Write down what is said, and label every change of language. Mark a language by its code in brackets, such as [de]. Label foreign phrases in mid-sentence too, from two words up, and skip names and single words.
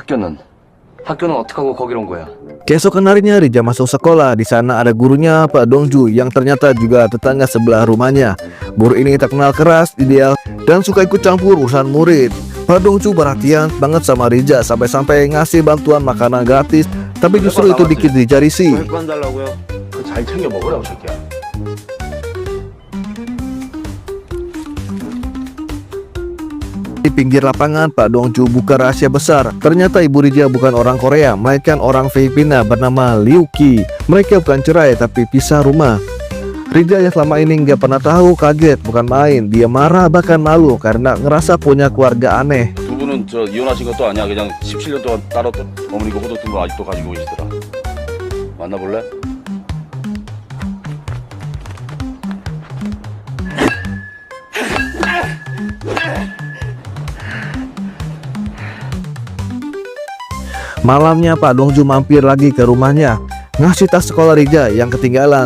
[ko] 학교는 어떻게 하고 거기로 온 거야? [id] Keesokan harinya Riza masuk sekolah. Di sana ada gurunya Pak Dongju yang ternyata juga tetangga sebelah rumahnya. Guru ini terkenal keras, ideal, dan suka ikut campur urusan murid. Pak Dongju perhatian banget sama Riza sampai-sampai ngasih bantuan makanan gratis. Tapi justru itu bikin Riza risih. [ko] 달라고요? 잘 챙겨 먹으라고 새끼야. [id] Di pinggir lapangan, Pak Dongju buka rahasia besar. Ternyata ibu Riza bukan orang Korea, melainkan orang Filipina bernama Liu Qi. Mereka bukan cerai tapi pisah rumah. Riza yang selama ini nggak pernah tahu kaget, bukan main. Dia marah bahkan malu karena ngerasa punya keluarga aneh. [ko] 두 분은 저 이혼하신 것도 아니야. 그냥 17년 동안 따로 어머니가 호도둔 걸 아직도 가지고 계시더라. 만나볼래? [id] Malamnya Pak Dongju mampir lagi ke rumahnya, ngasih tas sekolah Riza yang ketinggalan.